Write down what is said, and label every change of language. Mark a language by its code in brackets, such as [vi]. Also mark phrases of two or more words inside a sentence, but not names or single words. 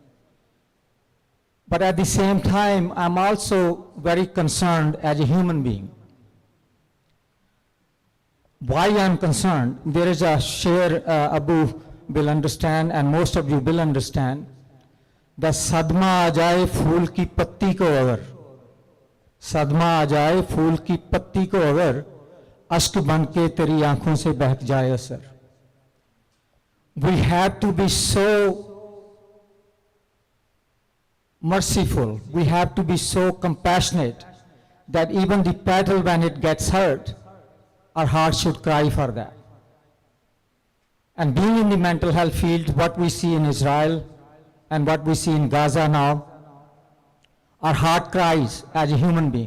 [en] But at the same time, I'm also very concerned as a human being. Why I'm concerned, there is a share Abu will understand, and most of you will understand, that [ur] صدمہ آ جائے پھول کی پتی کو اگر، صدمہ آ جائے پھول کی پتی کو اگر، اشک بن کے تیری آنکھوں سے بہک جائے اثر. [en] We have to be so merciful, we have to be so compassionate that even the petal, when it gets hurt, our heart should cry for that. And being in the mental health field, what we see in Israel and what we see in Gaza now, our heart cries as a human being.